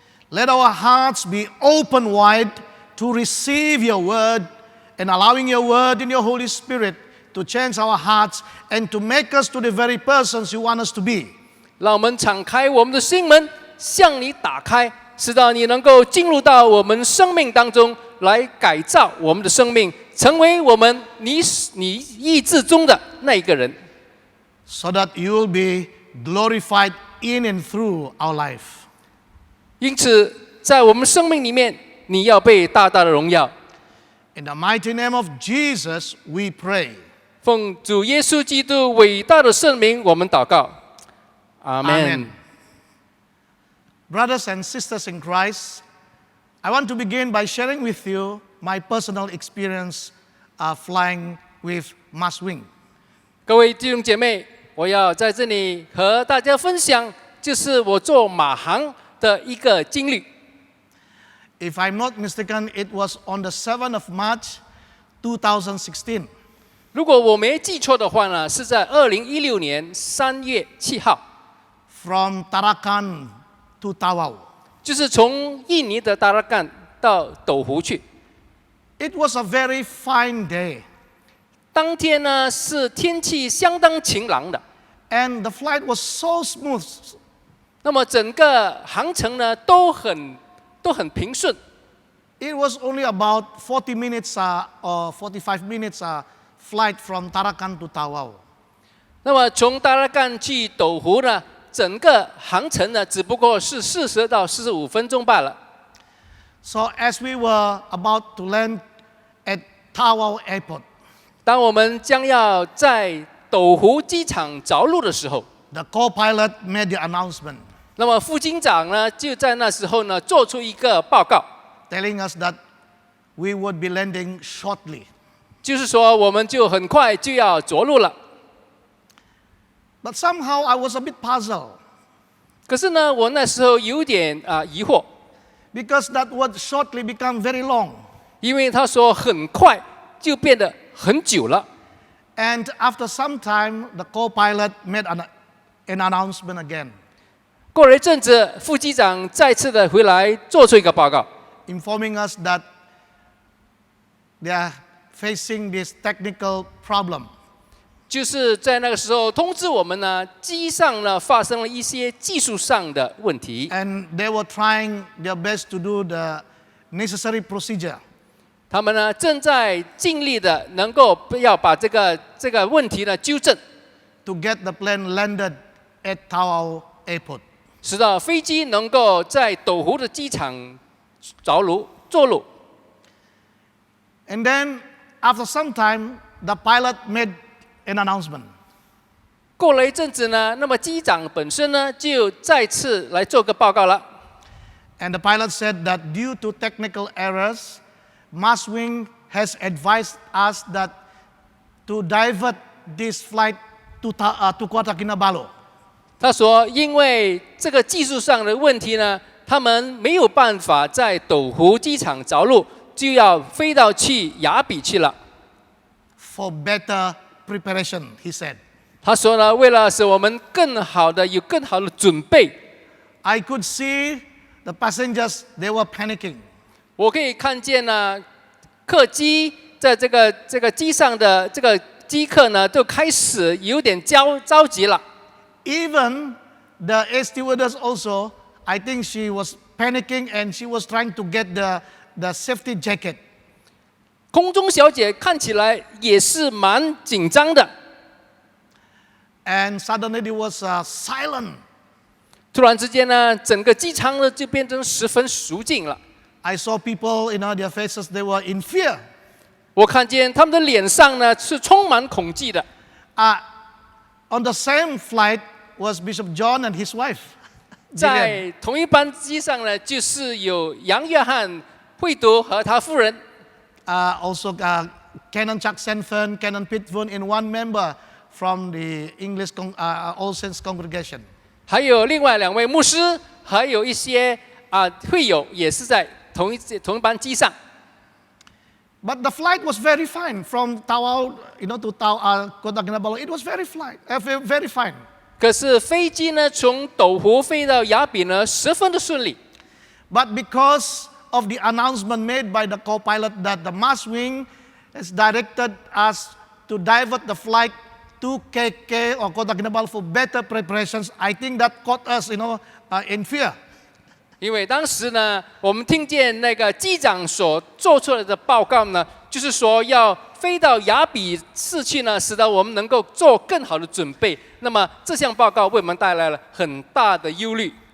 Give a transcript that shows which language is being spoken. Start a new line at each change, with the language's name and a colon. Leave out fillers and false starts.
English: Let our hearts be open wide to receive your word, and allowing your word in your Holy Spirit to change our hearts and to make us to the very persons you want us to be.
Chinese: 让我们敞开我们的心门，向你打开，使到你能够进入到我们生命当中来改造我们的生命，成为我们你意志中的那一个人，
English: So that you will be glorified in and through our life.
Chinese: 因此在我们生命里面，你要被大大的荣耀。
English: In the mighty name of Jesus, we pray.
Chinese: 奉主耶稣基督伟大的圣名，我们祷告。阿门。
English: Amen. Brothers and sisters in Christ, I want to begin by sharing with you my personal experience flying with Mars Wing.
Chinese: 各位弟兄姐妹，我要在这里和大家分享，就是我坐马航的一个经历。
English: If I'm not mistaken, it was on the 7th of March, 2016.
Chinese: 如果我没记错的话呢，是在2016年3月7号，
English: From Tarakan to Tawau.
Chinese: 就是从印尼的达拉干到斗湖去。
English: It was a very fine day,
Chinese: 当天呢是天气相当晴朗的，
English: and the flight was so smooth.
Chinese: 那么整个航程呢都很平顺。
English: It was only about 40 minutes or 45 minutes flight from Tarakan to Tawau.
Chinese: 那么从达拉干去斗湖呢，整个航程呢只不过是40到45分钟罢了。
English: So as we were about to land at Tawau Airport,
Chinese: 当我们将要在斗湖机场着陆的时候，
English: the co-pilot made the announcement
Chinese: 那么副机长呢就在那时候呢做出一个报告，
English: telling us that we would be landing shortly.
Chinese: 就是说我们就很快就要着陆了。
English: But somehow I was a bit puzzled
Chinese: 可是呢，我那时候有点疑惑，
English: because that word shortly became very long.
Chinese: 因为他说很快就变得很久了。
English: And after some time, the co-pilot made an announcement again,
Chinese: 过了一阵子，副机长再次的回来做出一个报告，
English: informing us that they are facing this technical problem.
Chinese: 就是在那个时候通知我们呢，机上呢发生了一些技术上的问题，
English: And they were trying their best to do the necessary procedure.
Chinese: 他们呢正在尽力的能够要把这个问题呢纠正，
English: to get the plane landed at Tawau Airport.
Chinese: 使到飞机能够在斗湖的机场着陆着陆。
English: And then, after some time, the pilot made an announcement.
Chinese: 过了一阵子呢，那么机长本身呢就再次来做个报告了。
English: And the pilot said that due to technical errors, Mars Wing has advised us that to divert this flight to Kota Kinabalu.
Chinese: 他说，因为这个技术上的问题呢，他们没有办法在斗湖机场着陆，就要飞到去雅比去了。
English: For better preparation, he said.
Chinese: 他说呢，为了使我们有更好的准备，
English: I could see the passengers, they were panicking.
Chinese: 我可以看见呢，客机在这个机上的这个机客呢，都开始有点着急了。
English: Even the air stewardess also, I think she was panicking and she was trying to get the safety jacket.
Chinese: 空中小姐看起来也是蛮紧张的。
English: And suddenly there was silence.
Chinese: 突然之间呢，整个机舱呢就变成十分肃静了。
English: I saw people, their faces, they were in fear.
Chinese: 我看见他们的脸上呢是充满恐惧的。
English: On the same flight was Bishop John and his wife.
Chinese: 在同一班机上呢，就是有杨约翰会读和他夫人，
English: Also Canon Chuck Sanford, Canon Pete Voon, and one member from the English All Saints congregation.
Chinese: 还有另外2位牧师，还有一些会友也是在同一班机上。
English: But the flight was very fine from Tawau, to Kota Kinabalu. It was very fine.
Chinese: 可是飞机呢，从斗湖飞到雅比呢，十分的顺利。
English: But because of the announcement made by the co-pilot that the Mars Wing has directed us to divert the flight to KK or Kota Kinabalu for better preparations, I think that caught us, in fear.
Chinese: 因为当时呢，我们听见那个机长所做出来的报告呢，就是说要飞到雅比市去呢，使得我们能够做更好的准备。那么这项报告为我们带来了很大的忧虑。